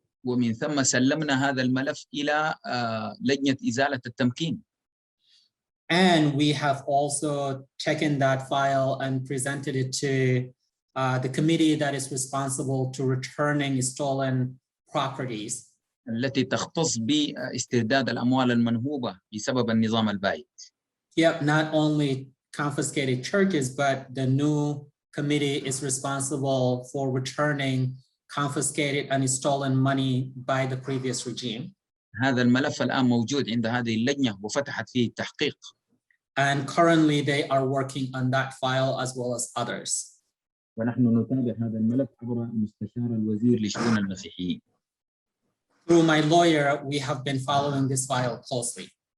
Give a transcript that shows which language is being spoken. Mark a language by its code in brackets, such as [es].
[ar] ومن ثم سلمنا هذا الملف إلى لجنة إزالة التمكين. [en] And we have also taken that file and presented it to the committee that is responsible to returning stolen properties. [ar] التي تختص باسترداد الأموال المنهوبة بسبب النظام البائد. [en] Yep, not only confiscated churches, but the new committee is responsible for returning confiscated and stolen money by the previous regime. [ar] هذا الملف الآن موجود عند هذه اللجنة وفتحت فيه التحقيق. [en] And currently they are working on that file as well as others. [ar] ونحن نتابع هذا الملف عبر مستشار الوزير لشؤون المسيحيين. [en] Through my lawyer, we have been following this file closely.